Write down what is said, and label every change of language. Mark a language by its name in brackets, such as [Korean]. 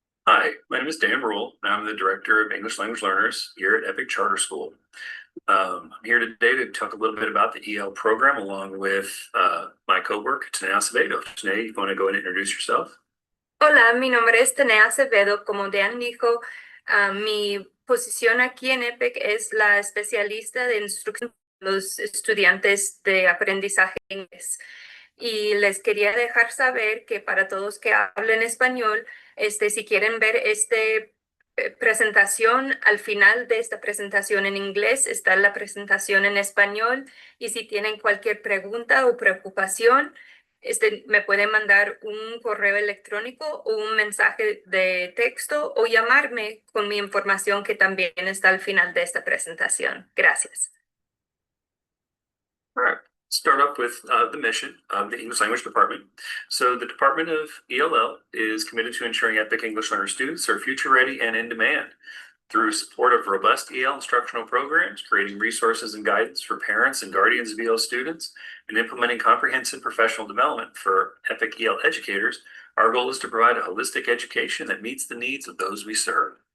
[English] Hi, my name is Dan Rule, and I'm the Director of English Language Learners here at Epic Charter School. I'm here today to talk a little bit about the EL program along with my coworker, Tanae Acevedo. Tanae, you want to go ahead and introduce yourself? [Spanish] Hola, mi nombre es Tanae Acevedo. Como Dan dijo, mi posición aquí en EPIC es la especialista de instrucción de los estudiantes de aprendizaje inglés. Y les quería dejar saber que para todos que hablen español, si quieren ver presentación, al final de esta presentación en inglés está la presentación en español. Y si tienen cualquier pregunta o preocupación, me pueden mandar un correo electrónico o un mensaje de texto o llamarme con mi información que también está al final de esta presentación. Gracias. [English] All right. Start off with the mission of the English Language Department. So the Department of ELL is committed to ensuring EPIC English Learner students are future ready and in demand. through support of robust EL instructional programs, creating resources and guidance for parents and guardians of EL students, and implementing comprehensive professional development for EPIC EL educators, our goal is to provide a holistic education that meets the needs of those we serve.